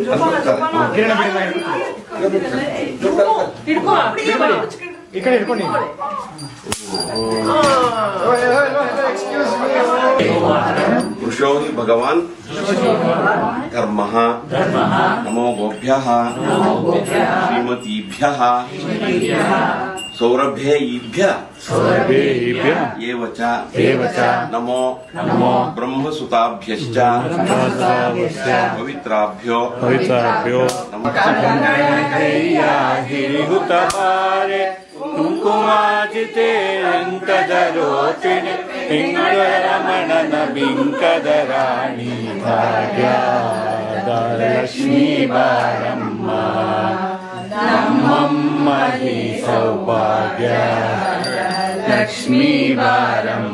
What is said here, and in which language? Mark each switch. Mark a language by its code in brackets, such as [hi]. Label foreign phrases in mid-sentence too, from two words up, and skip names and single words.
[kn] ಈ ಕಡೆ ಹಿಡ್ಕೊಂಡು [sa] पुरुषो हि भगवान् धर्मः नमो गोभ्यः श्रीमतीभ्यः सौरभ्यैभ्यः एव च नमो ब्रह्मसुताभ्यश्च पवित्राभ्यो [kn] ಕುಂಕುಮಾಜಿತೆ ರಂಕದರೋಚಿಣಿ ಹಿಂಗರಮಣನ ಬಿಂಕದ ರಾಣಿ ಭಾಗ್ಯದ ಲಕ್ಷ್ಮೀ ಬಾರಮ್ಮ ನಮ್ಮಮ್ಮ ಹಿ ಸೌಭಾಗ್ಯ ಲಕ್ಷ್ಮೀ ಬಾರ